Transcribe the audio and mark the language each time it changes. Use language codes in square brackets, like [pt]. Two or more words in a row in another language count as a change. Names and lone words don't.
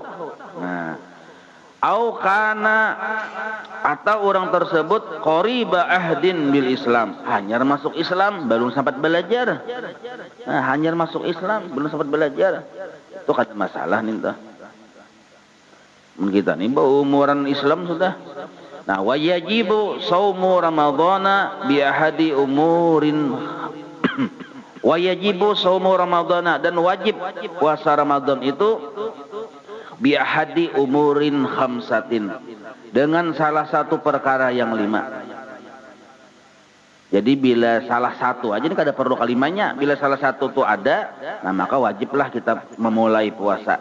[bjn] Nah, au kana, atau orang tersebut [ar] قريب عهد بالإسلام, [bjn] hanyar masuk Islam belum sempat belajar. Nah, hanyar masuk Islam belum sempat belajar, itu kada masalah nih tuh. Kita nih umuran Islam sudah. Nah, [ar] ويجب صوم رمضان بأحد أمور ويجب صوم رمضان, [bjn] dan wajib puasa Ramadan itu [ar] بأحد أمور خمسة, [bjn] dengan salah satu perkara yang 5. Jadi bila salah satu aja, ini kada perlu kalimanya, bila salah satu itu ada, nah maka wajiblah kita memulai puasa.